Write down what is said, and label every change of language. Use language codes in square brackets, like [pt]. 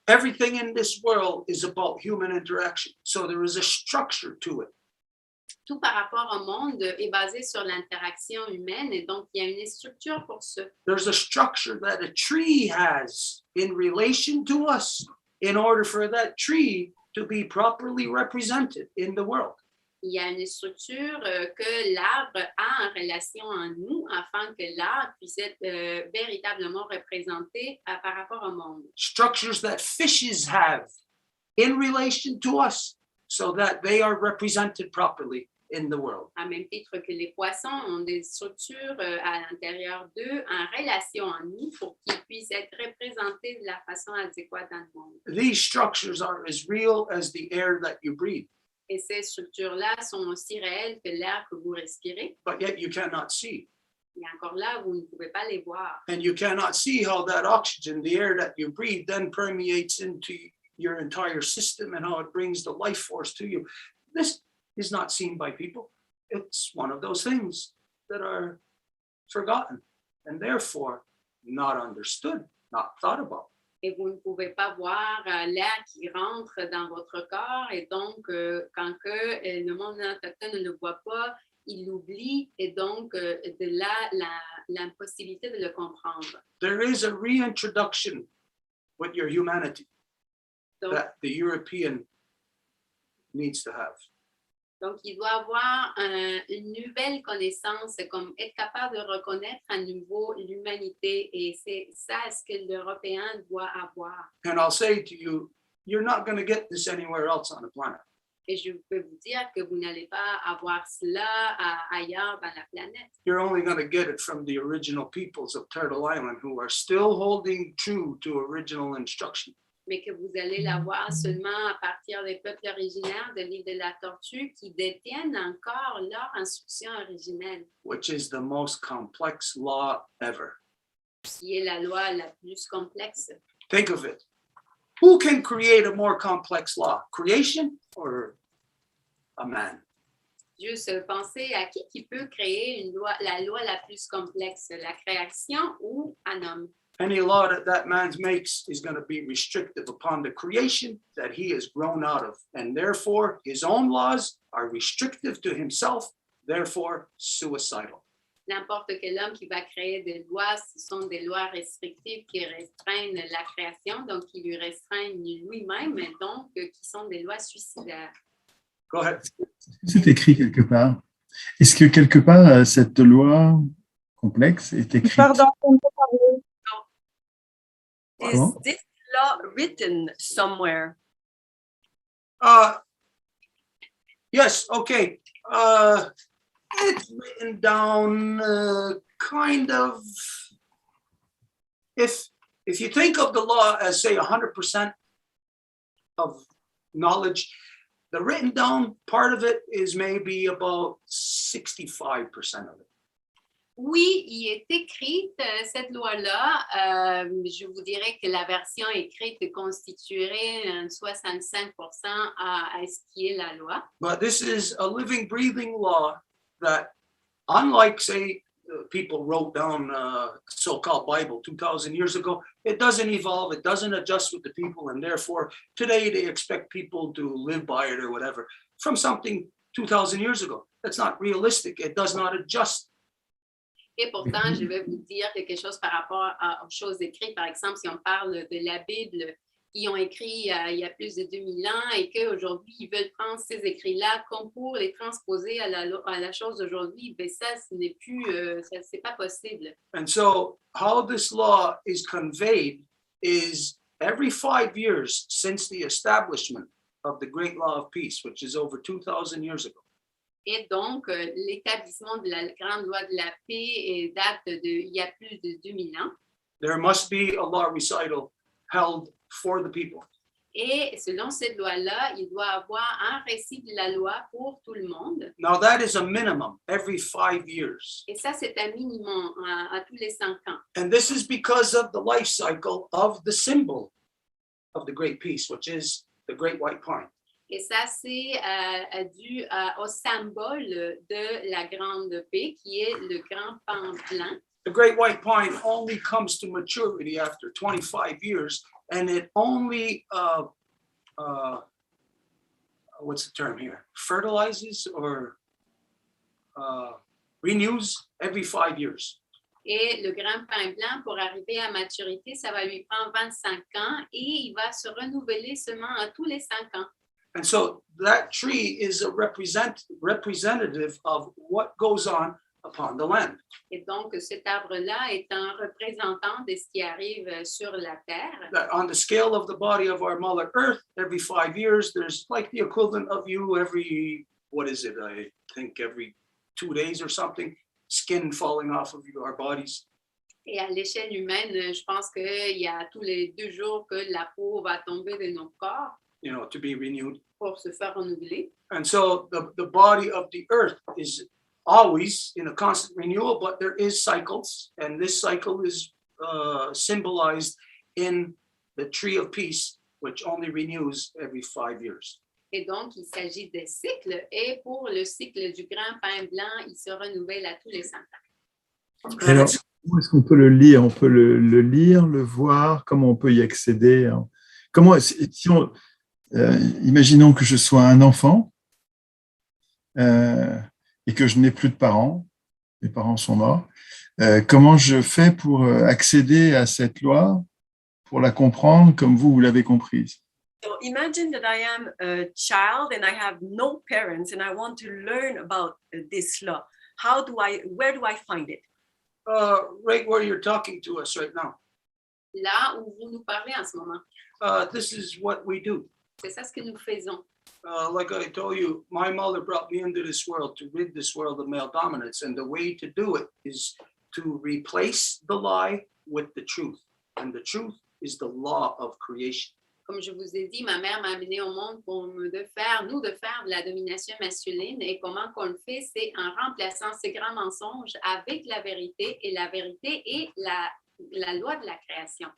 [en] Everything in this world is about human interaction, so there is a structure to it. [fr] Tout par rapport au monde est basé sur l'interaction humaine et donc il y a une structure pour ça. [en] There's a structure that a tree has in relation to us in order for that tree to be properly represented in the world. [fr] Il y a une structure que l'arbre a en relation à nous afin que l'arbre puisse être véritablement représenté par rapport au monde. [en] Structures that fishes have in relation to us so that they are represented properly in the world. [fr] À même titre que les poissons ont des structures à l'intérieur d'eux en relation à nous pour qu'ils puissent être représentés de la façon adéquate dans le monde. [en] These structures are as real as the air that you breathe. [fr] Et ces structures-là sont aussi réelles que l'air que vous respirez. [en] But yet you cannot see. [fr] Et encore là, vous ne pouvez pas les voir. [en] And you cannot see how that oxygen, the air that you breathe, then permeates into your entire system and how it brings the life force to you. This is not seen by people. It's one of those things that are forgotten and therefore not understood, not thought about. [fr] Et vous ne pouvez pas voir l'air qui rentre dans votre corps. Et donc, quand le monde autochtone ne le voit pas, il l'oublie. Et donc, de là, l'impossibilité de le comprendre. [en] There is a reintroduction with your humanity [fr] Donc, [en] that the European needs to have. [fr] Donc, il doit avoir une nouvelle connaissance, comme être capable de reconnaître à nouveau l'humanité. Et c'est ça ce que l'Européen doit avoir. [en] And I'll say to you, you're not going to get this anywhere else on the planet. [fr] Et je peux vous dire que vous n'allez pas avoir cela ailleurs dans la planète. [en] You're only going to get it from the original peoples of Turtle Island who are still holding true to original instruction. [fr] Mais que vous allez l'avoir seulement à partir des peuples originaires de l'île de la Tortue qui détiennent encore leur instruction originelle. [en] Which is the most complex law ever. [fr] Qui est la loi la plus complexe. [en] Think of it. Who can create a more complex law? Creation or a man? [fr] Juste penser à qui peut créer une loi, la loi la plus complexe, la création ou un homme. [en] Any law that man makes is going to be restrictive upon the creation that he has grown out of. And therefore, his own laws are restrictive to himself, therefore suicidal. [fr] N'importe quel homme qui va créer des lois, ce sont des lois restrictives qui restreignent la création, donc qui lui restreignent lui-même, et donc qui sont des lois suicidaires. [en] Go ahead. [fr] C'est écrit quelque part. Est-ce que quelque part, cette loi complexe est écrite? Pardon, on peut parler. Comment? [en] Is this law written somewhere? Yes, okay. It's written down kind of, if you think of the law as, say, 100% of knowledge, the written down part of it is maybe about 65% of it. [fr] Oui, il est écrite, cette loi-là. Je vous dirais que la version écrite constituerait 65% à ce qui est la loi. [en] But this is a living, breathing law that, unlike, say, people wrote down so-called Bible 2,000 years ago, it doesn't evolve, it doesn't adjust with the people, and therefore today they expect people to live by it or whatever from something 2,000 years ago. That's not realistic. It does not adjust. [fr] Et pourtant, je vais vous dire quelque chose par rapport aux choses écrites. Par exemple, si on parle de la Bible, qui ont écrit il y a plus de 2000 ans et qu'aujourd'hui, ils veulent prendre ces écrits-là comme pour les transposer à la chose d'aujourd'hui, ben ça, ce n'est plus, c'est pas possible. [en] And so how this law is conveyed is every 5 years since the establishment of the Great Law of Peace, which is over 2,000 years ago. [fr] Et donc, l'établissement de la Grande Loi de la Paix date il y a plus de 2000 ans. [en] There must be a law recital held for the people. [fr] Et selon cette loi-là, il doit avoir un récit de la loi pour tout le monde. [en] Now that is a minimum every 5 years. [fr] Et ça, c'est un minimum à tous les 5 ans. [en] And this is because of the life cycle of the symbol of the Great Peace, which is the Great White Pine. [fr] Et ça, c'est dû au symbole de la Grande Paix, qui est le grand pin blanc. [en] The Great White Pine only comes to maturity after 25 years, and it only, what's the term here? Fertilizes or renews every 5 years. [fr] Et le grand pin blanc, pour arriver à maturité, ça va lui prendre 25 ans et il va se renouveler seulement à tous les 5 ans. [en] And so that tree is a representative of what goes on upon the land. [fr] Et donc, cet arbre-là est un représentant de ce qui arrive sur la terre. [en] That on the scale of the body of our Mother Earth, every 5 years, there's like the equivalent of you every, what is it? I think every 2 days or something, skin falling off of our bodies. [fr] Et à l'échelle humaine, je pense qu'il y a tous les 2 jours que la peau va tomber de nos corps. [en] You know, to be renewed. [fr] Pour se faire renouveler. [en] And so the body of the earth is always in a constant renewal, but there is cycles, and this cycle is symbolized in the tree of peace, which only renews every 5 years. [fr] Et donc, il s'agit des cycles, et pour le cycle du grand pin blanc, il se renouvelle à tous les 5 ans. Alors, où est-ce qu'on peut le lire? On peut le lire, le voir, comment on peut y accéder? Comment, si on... imaginons que je sois un enfant et que je n'ai plus de parents, mes parents sont morts. Comment je fais pour accéder à cette loi, pour la comprendre comme vous l'avez comprise? [en] So imagine that I am a child and I have no parents and I want to learn about this law. Where do I find it? Right where you're talking to us right now. [fr] Là où vous nous parlez en ce moment. [en] this is what we do. [fr] C'est ça ce que nous faisons. [en] Like I told you, my mother brought me into this world to rid this world of male dominance. And the way to do it is to replace the lie with the truth. And the truth is the law of creation. [fr] Comme je vous ai dit, ma mère m'a amené au monde pour de faire de la domination masculine. Et comment qu'on le fait, c'est en remplaçant ce grand mensonge avec la vérité. Et la vérité est la loi de la création.